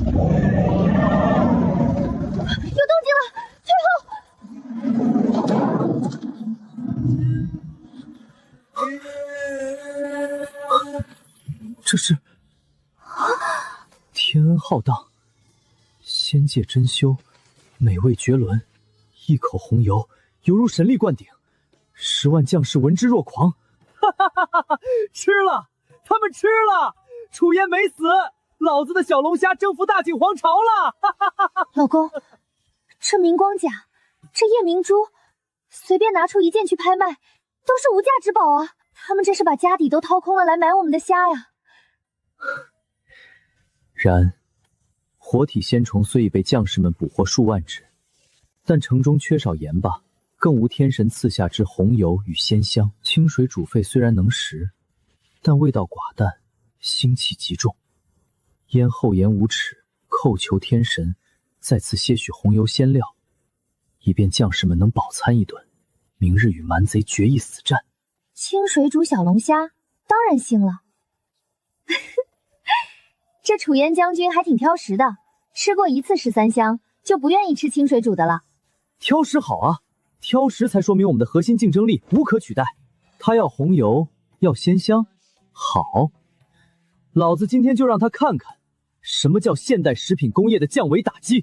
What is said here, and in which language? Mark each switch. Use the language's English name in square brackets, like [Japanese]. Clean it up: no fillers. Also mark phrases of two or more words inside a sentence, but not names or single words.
[Chinese] 有動靜了，退後！這是天恩浩蕩，仙界珍饈，美味絕倫，一口紅油猶如神力灌頂，10萬將士聞之若狂。哈哈哈哈哈！吃了，他們吃了，楚嫣沒死，老子的小龍蝦征服大景皇朝了！哈哈哈哈！老公，這明光甲，這夜明珠，隨便拿出一件去拍賣，都是無價之寶啊！他們這是把家底都掏空了來買我們的蝦呀！然，活體仙蟲雖已被將士們捕獲數萬隻，但城中缺少鹽巴，更無天神賜下之紅油與鮮香。清水煮沸雖然能食，但味道寡淡，腥氣極重。咽後鹽無齒， 叩求天神再次些许红油鲜料，以便将士們能饱餐一頓，明日與蠻賊決一死戰。清水煮小龍蝦，當然行了。這楚嫣將軍還挺挑食的，吃過1次13香就不願意吃清水煮的了。挑食好啊，挑食才说明我們的核心競爭力無可取代。他要紅油，要鮮香，好，老子今天就讓他看看什麼叫現代食品工業的降維打擊。